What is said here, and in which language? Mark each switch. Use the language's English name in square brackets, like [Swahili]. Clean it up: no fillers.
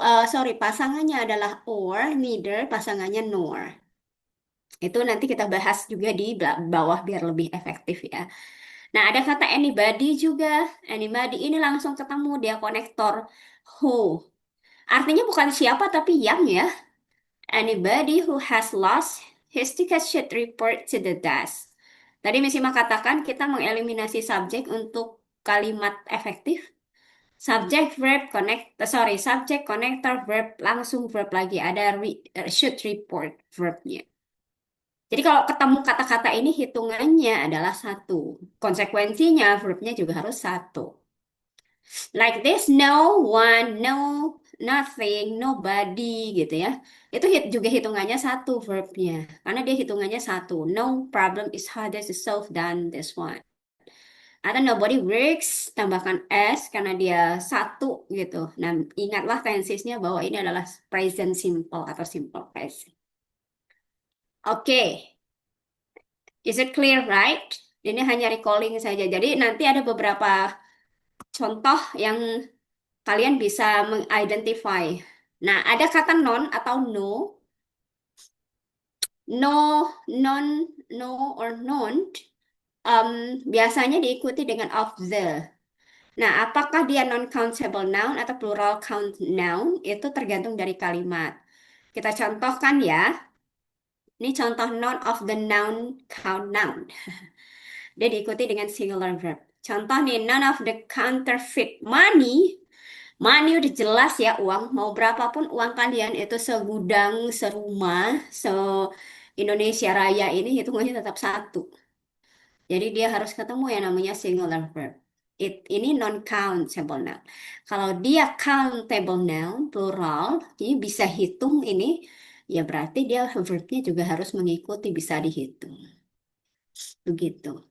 [Indonesian] Sorry, pasangannya adalah or, neither pasangannya nor. Itu nanti kita bahas juga di bawah biar lebih efektif ya. Nah, ada kata anybody juga. Anybody ini langsung ketemu dia konektor who. Artinya bukan siapa tapi yang ya. [English] Anybody who has lost his ticket should report to the desk. [Indonesian] Tadi Miss Ima katakan kita mengeliminasi subjek untuk kalimat efektif. [English] Subject, verb, connect, sorry, subject, connector, verb, langsung verb lagi. [Indonesian] Ada should, report, verbnya. Jadi kalau ketemu kata-kata ini hitungannya adalah satu. Konsekuensinya verbnya juga harus satu. [English] Like this, [Indonesian] no one, no, nothing, nobody gitu ya. Itu juga hitungannya satu verbnya. Karena dia hitungannya satu. [English] No problem is harder to solve than this one. [Indonesian] Atau [English] nobody works, [Indonesian] tambahkan S karena dia satu gitu. Nah, ingatlah tensesnya bahwa ini adalah present simple atau simple present. Oke, [English] is it clear, right? [Indonesian] Ini hanya recalling saja. Jadi nanti ada beberapa contoh yang kalian bisa mengidentify. Nah, ada kata non atau no, no, non, no, or non, biasanya diikuti dengan of the. Nah, apakah dia non-countable noun atau plural count noun? Itu tergantung dari kalimat. Kita contohkan ya. Ini contoh noun of the noun count noun. Dia diikuti dengan singular verb. Contoh nih, [English] none of the counterfeit money. [Indonesian] Money udah jelas ya uang. Mau berapapun uang kalian itu segudang, serumah, se-Indonesia Raya ini hitungannya tetap satu. Jadi dia harus ketemu yang namanya singular verb. Ini non-countable noun. Kalau dia countable noun, plural, ini bisa hitung ini, ya berarti dia verbnya juga harus mengikuti bisa dihitung. Begitu.